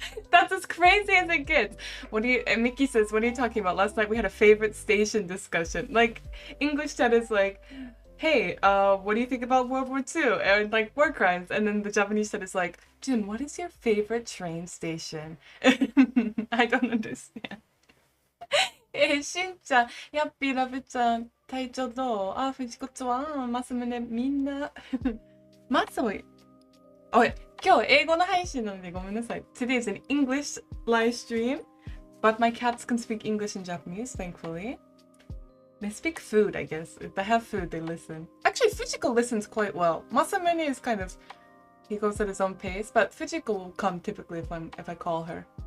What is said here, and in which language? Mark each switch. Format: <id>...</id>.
<en>That's as crazy as it gets. Mickey says, what are you talking about? Last night we had a favorite station discussion. Like, English chat is like, hey, what do you think about World War II? And like war crimes. And then the Japanese chat is like, Jun, what is your favorite train station? I don't understand.</en> <ja>しんちゃん、やっぴーラブちゃん、体調どう？藤子ちゃん、ますむね、みんな。ますおい。おい、今日英語の配信なのでごめんなさい。</ja> <en>Today is an English live stream, but my cats can speak English and Japanese, thankfully. They speak food, I guess. If they have food, they listen. Actually, Fujiko listens quite well. Masamune is kind of, he goes at his own pace, but Fujiko will come typically if I call her.</en>